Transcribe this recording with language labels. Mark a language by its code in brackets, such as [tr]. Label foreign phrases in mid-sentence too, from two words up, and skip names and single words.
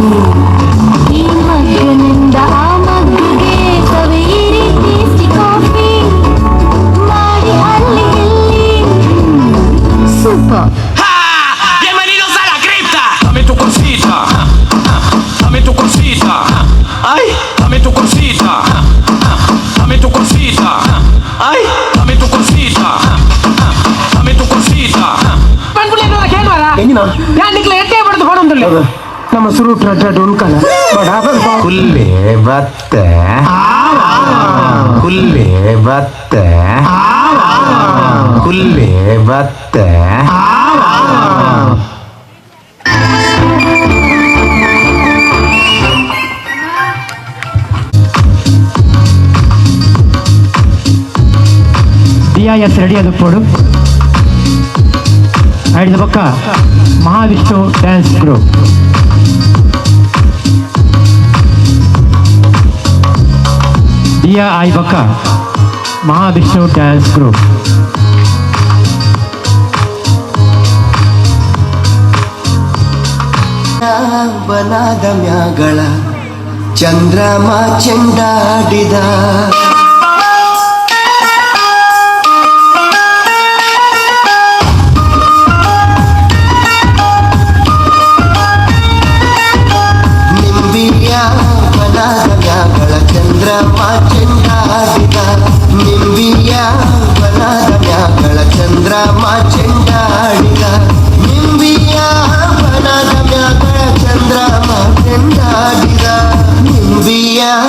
[kn] ಈ ಮಗ್ಗನಿಂದ ಆ ಮಗ್ಗಿಗೆ ಸವೆಯಿರಿ [en] tasty coffee [kn] ಮಾಡಿ ಅಲ್ಲಿ ಇಲ್ಲಿ. ಸೂಪರ್. [es] Bienvenidos a la cripta. Dame tu cosita. Dame tu cosita. Ay, dame tu cosita. Dame tu cosita. Ay, dame tu cosita. Dame tu cosita. [kn] ನಮ್ಮ ಸುರು ಉಳ್ಕಲ್ಲ ಹುಲ್ಲೆ ಬತ್ತೆ ಹುಲ್ಲೆ ಬತ್ತೆ ಹುಲ್ಲೆ ಬತ್ತೆ [te] DIS రెడీ అది పోడు ఐదు పక్క మహావిష్ణు డ్యాన్స్ గ్రూప్ DI పక్క మహావిష్ణు డ్యాన్స్ గ్రూప్ [kn] ಬನಾದ ಮ್ಯಾಗಳ ಚಂದ್ರಮ ಚೆಂಡಾಡಿದ ಚಂದ್ರಮ ಚೆಂಡಾಡಿದ ನಿಂಬಿಯ ಬನದ ಮ್ಯಾಗಳ ಚಂದ್ರಮ ಚೆಂಡಾಡಿದ ನಿಂಬಿಯ ಬನದ ಮ್ಯಾಗಳ ಚಂದ್ರಮ ಚೆಂಡಾಡಿದ ನಿಂಬಿಯ